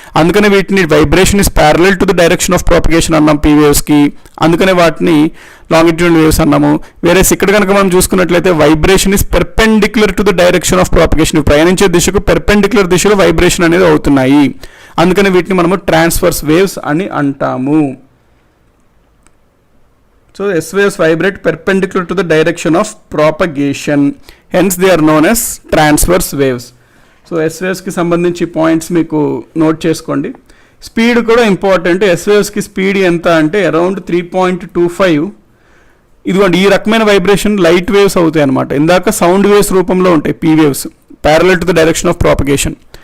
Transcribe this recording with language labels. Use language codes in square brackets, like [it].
[te] అందుకనే వీటిని [en] vibration is parallel to the direction of propagation [te] అన్నాం పీ వేవ్స్కి. అందుకనే వాటిని లాంగిట్యూడల్ వేవ్స్ అన్నాము. వేరే ఇక్కడ కనుక మనం చూసుకున్నట్లయితే [en] Vibration is perpendicular to the direction of propagation. [te] ప్రయాణించే దిశకు పెర్పెండిక్యులర్ దిశలో వైబ్రేషన్ అనేది అవుతున్నాయి. అందుకని వీటిని మనము ట్రాన్స్వర్స్ వేవ్స్ అని అంటాము. [en] So S waves vibrate perpendicular to the direction of propagation, hence they are known as transverse waves. [te] So S waves కి సంబంధించి పాయింట్స్ మీకు నోట్ చేసుకోండి. స్పీడ్ కూడా ఇంపార్టెంట్. S waves కి స్పీడ్ ఎంత అంటే అరౌండ్ 3.25. ఇదిగోండి ఈ రకమైన వైబ్రేషన్ లైట్ వేవ్స్ అవుతాయి అనమాట. ఇందాక సౌండ్ వేవ్స్ రూపంలో ఉంటాయి P waves, [en] Parallel to the direction of propagation.